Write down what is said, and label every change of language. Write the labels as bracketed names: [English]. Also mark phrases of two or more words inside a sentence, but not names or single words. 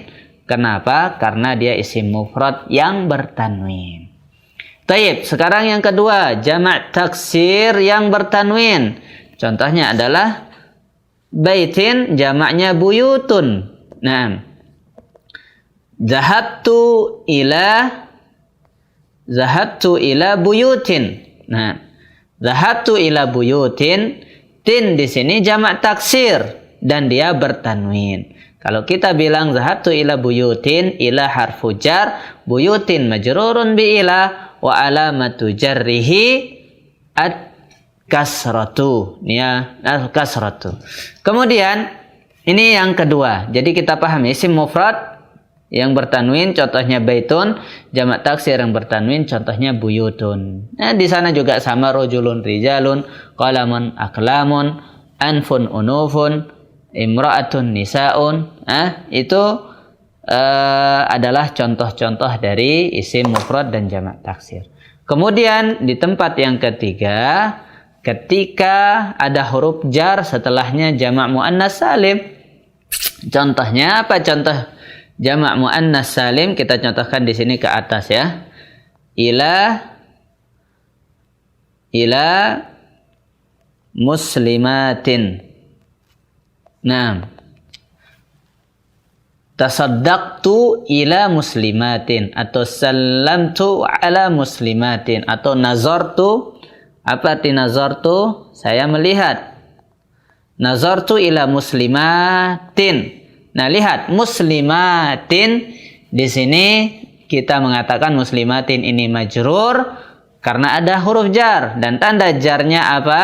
[Indonesian] Kenapa? Karena dia isim mufrad yang bertanwin. Taib, sekarang yang kedua, jamak taksir yang bertanwin. Contohnya adalah baitin, jamaknya buyutun. Nah, [Arabic] ذهبت إلى بيوت. Nah, ذهبت إلى بيوت, [Indonesian] tin di sini jamak taksir dan dia bertanwin. Kalau kita bilang [Arabic] ذهبت إلى بيوت, إلى حرف جر، بيوت مجرور بإلى وعلامة جره الكسرة, [Indonesian] ya, al kasratu. Kemudian ini yang kedua. Jadi kita pahami isim mufrad yang bertanwin contohnya baitun, jamak taksir yang bertanwin contohnya buyutun. Nah, di sana juga sama [Arabic] رجل رجال, قلم أقلام، أنف أنوف، امرأة نساء. [Indonesian] Itu adalah contoh-contoh dari isim mufrad dan jamak taksir. Kemudian di tempat yang ketiga, ketika ada huruf jar setelahnya jamak muannas salim. Contohnya apa contoh jamak muannas salim? Kita contohkan di sini ke atas ya. [Arabic] إلى مسلمات. Nah, تصدقت إلى مسلمات atau سلمت على مسلمات atau nazartu. [Indonesian] Apa arti nazartu? Saya melihat. [Arabic] نظرت إلى مسلمات. [Indonesian] Nah, lihat muslimatin di sini kita mengatakan muslimatin ini majrur karena ada huruf jar dan tanda jarnya apa?